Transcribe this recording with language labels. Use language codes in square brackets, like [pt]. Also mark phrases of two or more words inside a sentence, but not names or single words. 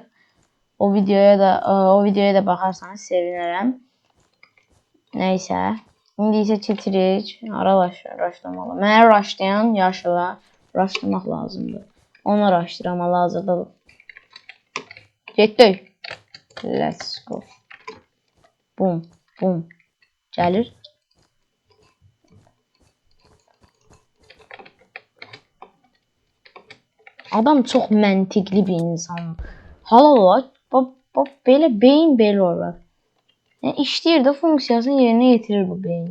[az] O videoya da baxarsanız sevinərəm. Nəysə, indi isə keçirik. Raşlamalı. Mənə raşlayan yaşıla raşlamaq lazımdır. Onu raşlayıram hal-hazırda. Getdik. [en] Let's go. Bum, bum. [az] Gəlir. Adam çox məntiqli bir insan. Halal olar. Belə beyin belə olar. Yəni işləyir də funksiyasını yerinə yetirir bu beyin.